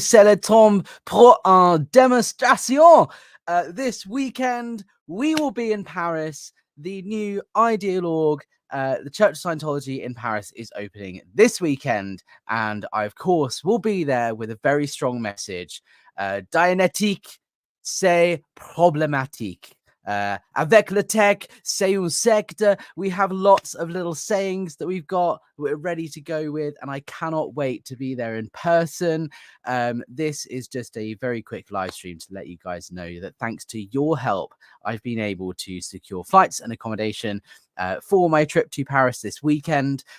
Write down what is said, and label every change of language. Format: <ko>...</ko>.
<fr>C'est le temps pour une démonstration.</fr> <en>This weekend, we will be in Paris. The new Ideal.org, the Church of Scientology in Paris, is opening this weekend. And I, of course, will be there with a very strong message.</en> <fr>Dianétique, c'est problématique. Avec le tech, c'est un secte.</fr> <en>We have lots of little sayings that we're ready to go with, and I cannot wait to be there in person. This is just a very quick live stream to let you guys know that thanks to your help, I've been able to secure flights and accommodation for my trip to Paris this weekend.</en>